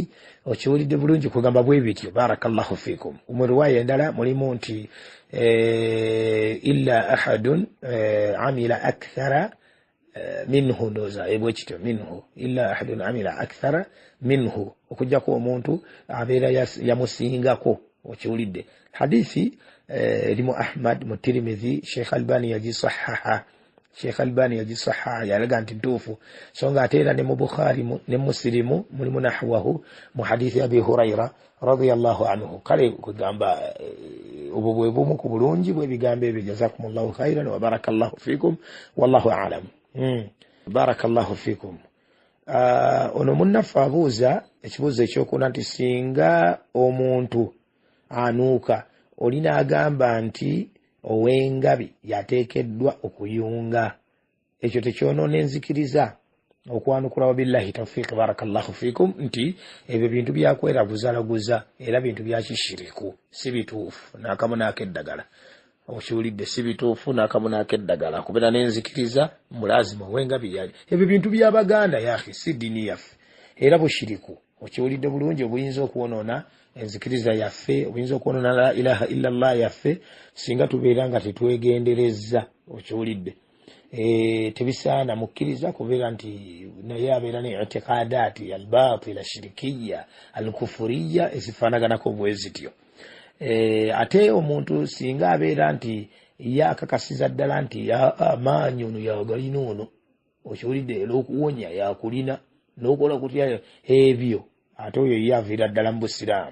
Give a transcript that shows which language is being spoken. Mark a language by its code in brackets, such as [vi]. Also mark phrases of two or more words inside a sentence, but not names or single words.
[lg] Okiwulidde bulungi kugamba bwe bityo. [ar] بارك الله فيكم. [lg] Mu riwaaya endala mulimu nti [ar] إلا أحد عمل أكثر منه, [lg] ndoza ebwe kityo [ar] منه، إلا أحد عمل أكثر منه, [lg] okujjako omuntu abeera yamusingako. Okiwulidde hadithi elimu Ahmad mu Tirmidhi, Sheikh Albani yagisahaha. Sheikh Albani yagisahaha, yalaga nti ntuufu. So nga ate era ne mu Bukhari ne Muslimu mulimu nahwahu mu hadithi Abi Hurayra [ar] رضي الله عنه. [lg] Kale kugamba obwo bwe bumu ku bulungi bw'ebigambo ebyo. [ar] جزاكم الله خيرا وبارك الله فيكم والله أعلم. بارك الله فيكم. [lg] Ono munnafu abuuza ekibuuzo ekyokuna nti singa omuntu anuuka, olina agamba nti ow'engabi yateekeddwa okuyunga, ekyo tekyonoona enzikiriza? Okwanukula [ar] وبالله التوفيق بارك الله فيكم [lg] nti ebyo bintu byakweraguza era bintu bya kishiriku, si bituufu n'akamu n'akeddagala. Okiwulidde, si bituufu n'akamu n'akeddagala. Kubeera n'enzikiriza mulazima ow'engabi yali, ebyo bintu by'Abaganda yahi, si dini yaffe era bushiriku. Okiwulidde bulungi, obuyinza okwonoona enzikiriza yaffe, obuyinza okwonoona [ar] لا إله إلا الله [lg] yaffe singa tubeera nga tetwegenderezza. Okiwulidde, tebisaana mukkiriza kubeera nti naye abeera ne [ar] اعتقادات الباطلة الشركية الكفرية [lg] ezifaanaganako bwe zityo. Ate omuntu singa abeera nti yakakasiza ddala nti amaanyi ono yagalina ono, okiwulidde, olw'okuwonya yakulina n'okola kutya ebyo, ate oyo yaviira ddala mu Busiraamu.